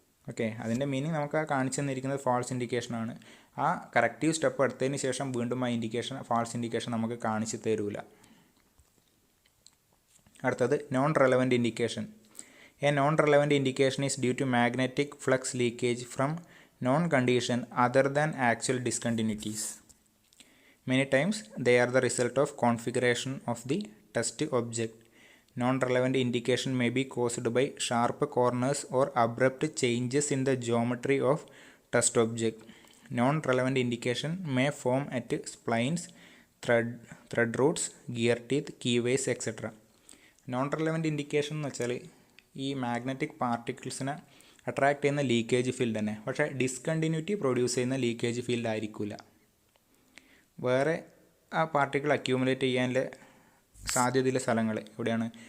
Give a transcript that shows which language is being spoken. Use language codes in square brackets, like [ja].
[ml] Okay, അതിൻ്റെ meaning നമുക്ക് ആ കാണിച്ചു തന്നിരിക്കുന്നത് ഫാൾസ് ഇൻഡിക്കേഷനാണ്. ആ കറക്റ്റീവ് സ്റ്റെപ്പ് എടുത്തതിന് ശേഷം വീണ്ടും ആ ഇൻഡിക്കേഷൻ ഫാൾസ് ഇൻഡിക്കേഷൻ നമുക്ക് കാണിച്ചു തരൂല. [en] അടുത്തത് non relevant indication. A non relevant indication is due to magnetic flux leakage from non condition other than actual discontinuities. Many times they are the result of configuration of the test object. Non-relevant indication may be caused by sharp corners or abrupt changes in the geometry of test object. Non-relevant indication may form at splines, thread roots, gear teeth, keyways, etc. [ml] Non-relevant indication എന്ന് വെച്ചാൽ ഈ magnetic പാർട്ടിക്കിൾസിനെ attract ചെയ്യുന്ന leakage field തന്നെ, പക്ഷേ discontinuity produce ചെയ്യുന്ന leakage field ആയിരിക്കില്ല. വേറെ ആ പാർട്ടിക്കിൾ അക്യൂമുലേറ്റ് ചെയ്യാനുള്ള സാധ്യതയുള്ള സ്ഥലങ്ങൾ എവിടെയാണ്?